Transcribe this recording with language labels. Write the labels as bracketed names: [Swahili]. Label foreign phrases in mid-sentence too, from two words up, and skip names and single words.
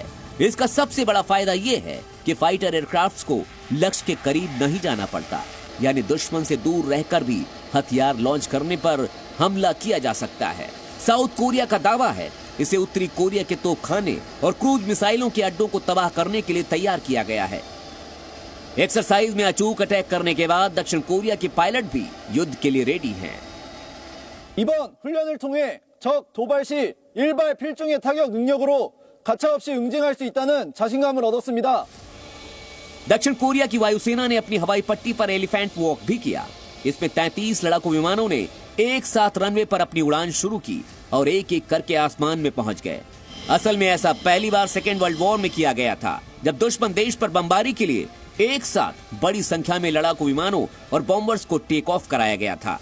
[Hindi] इसका सबसे बड़ा फायदा यह है कि [English] fighter aircrafts [Hindi] को लक्ष्य के करीब नहीं जाना पड़ता, यानी दुश्मन से दूर रहकर भी हथियार लॉन्च करने पर हमला किया जा सकता है। साउथ कोरिया का दावा है इसे उत्तरी कोरिया के तोपखाने और क्रूज मिसाइलों के अड्डों को तबाह करने के लिए तैयार किया गया है। एक्सरसाइज में अचूक अटैक करने के बाद दक्षिण कोरिया के पायलट भी युद्ध के लिए रेडी हैं। [Korean] 이번 훈련을 통해 적 도발 시 일발 필중의 타격 능력으로 가차없이 응징할 수 있다는 자신감을 얻었습니다. [Hindi] दक्षिण कोरिया की वायुसेना ने अपनी हवाई पट्टी पर [English] elephant walk [Hindi] भी किया। इसमें 33 लड़ाकू विमानों ने एक साथ रनवे पर अपनी उड़ान शुरू की और एक एक करके आसमान में पहुंच गए। असल में ऐसा पहली बार [English] second world war [Hindi] में किया गया था, जब दुश्मन देश पर बमबारी के लिए एक साथ बड़ी संख्या में लड़ाकू विमानों और बॉम्बर्स को [English] take off [Hindi] कराया गया था।